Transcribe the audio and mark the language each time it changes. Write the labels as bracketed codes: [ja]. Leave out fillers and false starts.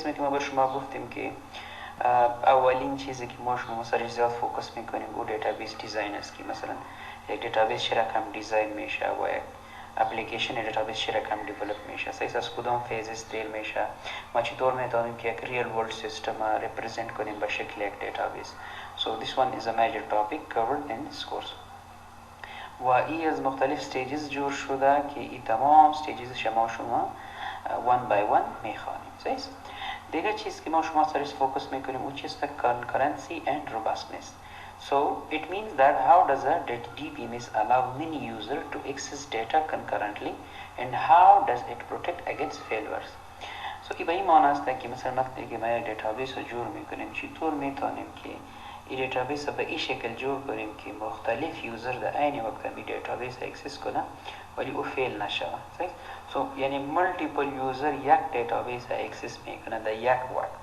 [fa] قسمی که ما بر شما گفتیم که اولین چیزی که ما شما سرش زیاد فوکس میکنیم او دیتابیس دیزاین است که مثلا یک دیتابیس چه رقم دیزاین میشه و یک اپلیکیشن دیتابیس چه رقم دیولپ میشه. صحیح. از کدام فیزز دیل میشه، ما چطور میتونیم که یک ریل ورلد سیستم ریپرزنت کنیم به شکل یک دیتابیس. [en] So this one is a major topic covered in this course. [fa] و این از مختلف استیجز جور شده که این تمام استیجز شما [en] one by one [fa] میخوانیم. صحیح. دیگه چیز که ما شما سرش فوکس میکنیم اون چیز [en] concurrency and robustness. So it means that how does a DBMS allow many users to access data concurrently and how does it protect against failures. [fa] So این به این معنی است که مثلا وقتی که ما یک دیتابیس رو جور میکنیم چطور میتونیم که این دیتابیس رو به این شکل جور کنیم که مختلف یوزر در عین وقت این دیتابیس اکسس کنه ولی او فیل نشه. So یعنی ملتیپل یوزر یک دیتابیس اکسس میکنه در یک وقت.